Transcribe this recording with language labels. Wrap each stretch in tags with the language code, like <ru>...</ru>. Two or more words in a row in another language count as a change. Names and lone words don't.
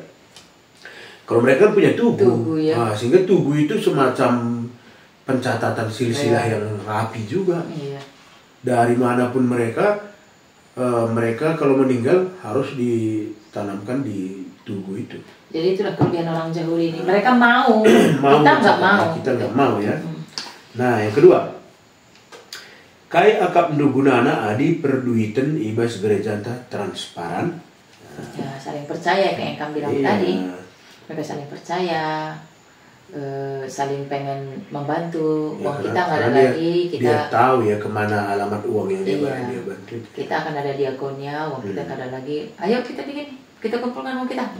<id>Kalau mereka kan punya tugu, ya. Sehingga tugu itu semacam pencatatan silsilah yang rapi juga. Iya. Dari manapun mereka kalau meninggal harus ditanamkan di tugu itu. Jadi itulah kelebihan orang Jawa ini. Mereka mau, kita nggak mau. Kita nggak mau ya. Nah yang kedua,</id> <btx>kai akap ndugunana adi perduiten ibas gerejanta transparan.</btx> <id>Ya saling percaya kayak yang kamu bilang tadi. Mereka saling percaya, saling pengen membantu. Uang kita nggak ada lagi, dia tahu ya kemana alamat uang yang dia bantu. Kita akan ada diakonnya, uang kita nggak ada lagi. Ayo kita bikin, kita kumpulkan uang kita.</id>